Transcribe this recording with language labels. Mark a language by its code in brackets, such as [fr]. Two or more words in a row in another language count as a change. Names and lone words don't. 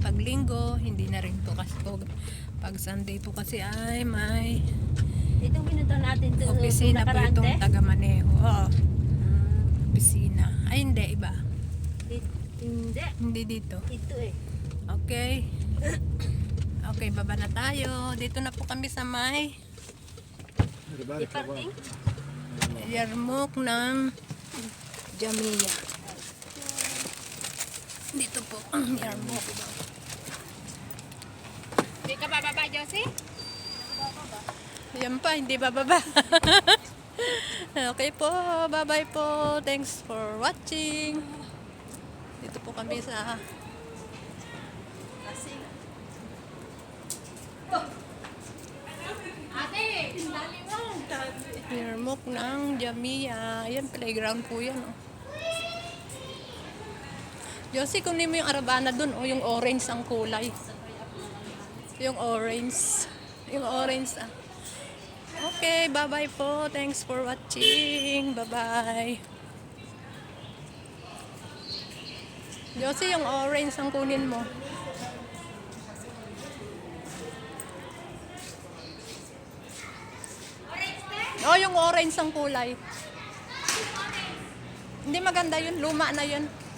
[tl] Pag Linggo, hindi na rin po kasi pag Sunday po kasi ay may Itong pinunta natin to opisina po nakaraan, itong te? taga-maneho. Oo, opisina. Ay hindi, iba. Hindi. Hindi dito. Ito eh. Okay. Okay, baba na tayo. Dito na po kami sa may [ar] خلي بالك يا [tl] I-parking? [ar] بابا. [tl] Yarmok ng Jamia. Dito po ang Yarmouk. Hindi ka bababa, Josie? Yan pa, hindi bababa. Okay po, bye-bye po. [en] Thanks for watching. [tl] Dito po kami sa Ate, dali mo. Yarmouk ng Jamia. Ayan, playground po yan. Oh. Josie, kunin mo yung arabana dun. O, yung orange ang kulay. Yung orange. Yung orange ah. [en] Okay, bye-bye [tl] po. [en] Thanks for watching. Bye-bye. [tl] Josie, yung orange ang kunin mo. Oh, yung orange ang kulay. Hindi maganda yun. Luma na yun.